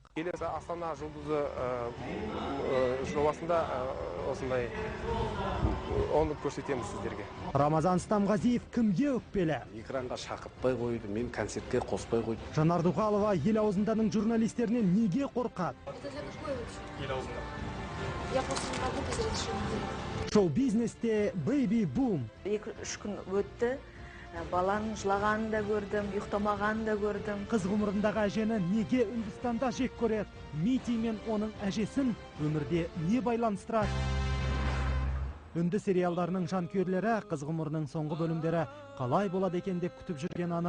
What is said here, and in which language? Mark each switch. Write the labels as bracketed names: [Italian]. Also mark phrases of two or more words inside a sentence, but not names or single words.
[Kazakh] Келесі Астана жұлдызы жобасында осындай оны көрсетеміз сіздерге. Рамазан Стамғазиев кімге өкпелі? Экранға шақыртпай қойды, мен концертке қоспай қойды. Жанар Дұғалова ел аузынданың журналистерінен неге қорқады? Ел аузында. [Russian] Я просто не могу без разрешения. [Kazakh] Шоу-бизнесте бэйби-бум. 2-3 күн өтті. Баланың жылағанын да көрдім, ұйықтамағанын да көрдім. Қыз ғұмырындағы әжені неге Үндістанда жек көреді? Мити мен оның әжесін өмірде не байланыстырады? Үнді сериалдарының жанкүйерлері қыз ғұмырының соңғы бөлімдері қалай болады екен деп күтіп жүрген анық.